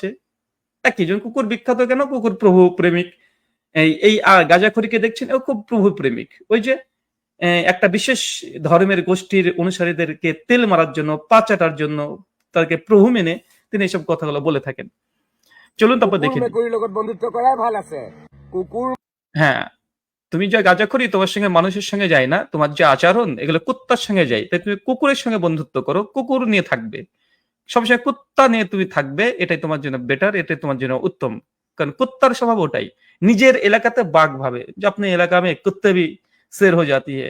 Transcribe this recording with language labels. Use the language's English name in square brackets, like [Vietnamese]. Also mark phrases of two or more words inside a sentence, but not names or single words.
[Bangla] একই জন কুকুর বিখ্যাত কেন? কুকুর প্রভু প্রেমিক। এই গাঁজাখড়িকে দেখছেন ও খুব প্রভু প্রেমিক। ওই যে একটা বিশেষ ধর্মের গোষ্ঠীর অনুসারীদেরকে তেল মারার জন্য, পা চাটার জন্য তাদেরকে প্রভু মেনে তিনি এইসব কথাগুলো বলে থাকেন। চলুন তারপর [Assamese] কুকুৰ [Bangla] দেখে নিই। [Assamese] মেকুৰীৰ লগত বন্ধুত্ব কৰাই ভাল আছে। কুকুৰ [Bangla] হ্যাঁ, তুমি যা গাঁজাখড়ি তোমার সঙ্গে মানুষের সঙ্গে যায় না। তোমার যে আচরণ এগুলো কুত্তার সঙ্গে যায়। তাই তুমি কুকুরের সঙ্গে বন্ধুত্ব করো, কুকুর নিয়ে থাকবে। সবসময় কুত্তা নিয়ে তুমি থাকবে, এটাই তোমার জন্য বেটার, এটাই তোমার জন্য উত্তম। কারণ কুত্তার স্বভাব ওটাই। নিজের এলাকাতে বাঘ ভাবে যে [Hindi] अपनी इलाका में कुत्ते भी शेर हो जाती है।